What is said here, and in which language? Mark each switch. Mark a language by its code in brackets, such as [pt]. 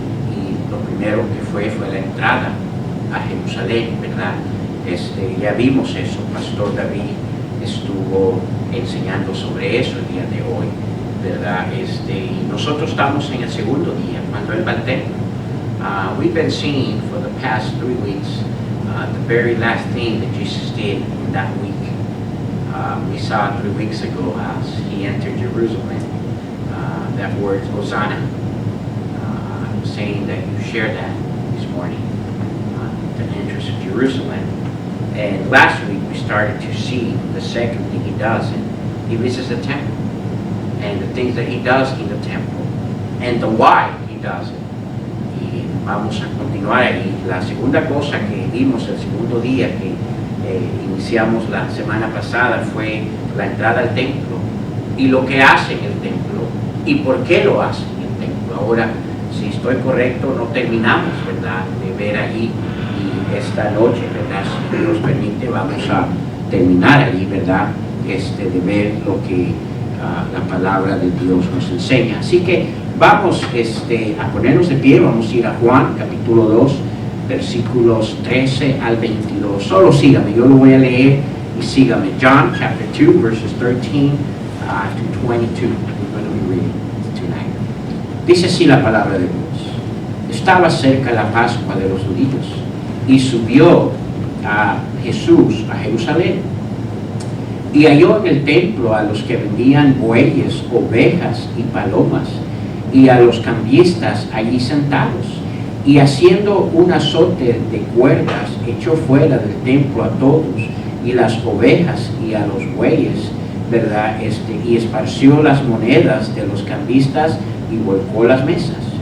[es] Y lo primero que fue la entrada a Jerusalén, ¿verdad? Ya vimos eso, Pastor David estuvo enseñando sobre eso el día de hoy, ¿verdad? Y nosotros estamos en el segundo día, cuando Él va al templo. [en] We've been seeing for the past 3 weeks the very last thing that Jesus did in that week. We saw 3 weeks ago as He entered Jerusalem, that word Hosanna. I'm saying that you share that this morning, the entrance of Jerusalem. And last week we started to see the second thing He does, and He visits the temple, and the things that He does in the temple, and the why He does it. [es] Y vamos a continuar ahí. La segunda cosa que vimos el segundo día que iniciamos la semana pasada fue la entrada al templo y lo que hace en el templo y por qué lo hace en el templo. Ahora, si estoy correcto, no terminamos, ¿verdad?, de ver allí. Esta noche, ¿verdad?, si Dios permite, vamos a terminar allí, ¿verdad?, de ver lo que la palabra de Dios nos enseña. Así que vamos a ponernos de pie, vamos a ir a Juan, capítulo 2, versículos 13 al 22. Solo sígame, yo lo voy a leer y sígame. [en] John, chapter 2, verses 13 to 22. We're going to be reading tonight. [es] Dice así la palabra de Dios. Estaba cerca la Pascua de los judíos, y subió a Jesús a Jerusalén, y halló en el templo a los que vendían bueyes, ovejas y palomas, y a los cambistas allí sentados, y haciendo un azote de cuerdas, echó fuera del templo a todos, y las ovejas y a los bueyes, ¿verdad?, y esparció las monedas de los cambistas y volcó las mesas.